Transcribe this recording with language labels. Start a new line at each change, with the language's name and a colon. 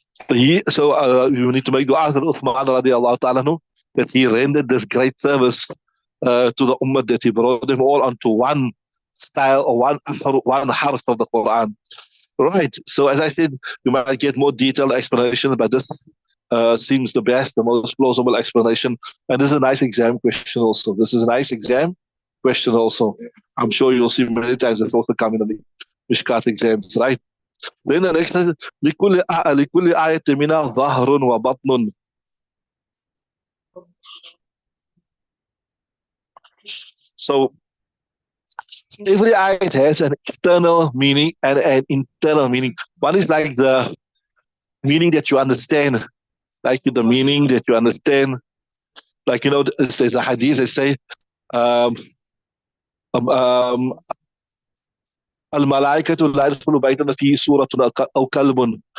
English: You need to make dua for Uthman radiallahu ta'ala that he rendered this great service to the Ummah, that he brought them all onto one style or one harf of the Quran. Right. So as I said, you might get more detailed explanation, but this seems the best, the most plausible explanation. And this is a nice exam question also. This is a nice exam question also. I'm sure you'll see many times it's also coming on the Mishkaat exams, right? Then the next is
Arabic: لكل آية منها ظهر وبطن.
English: So every ayat has an external meaning and an internal meaning. One is like the meaning that you understand, like the meaning that you understand. Like, there's a hadith that say, Al-malaikatu la yadkhulu baytan fi suratun aw kalbun.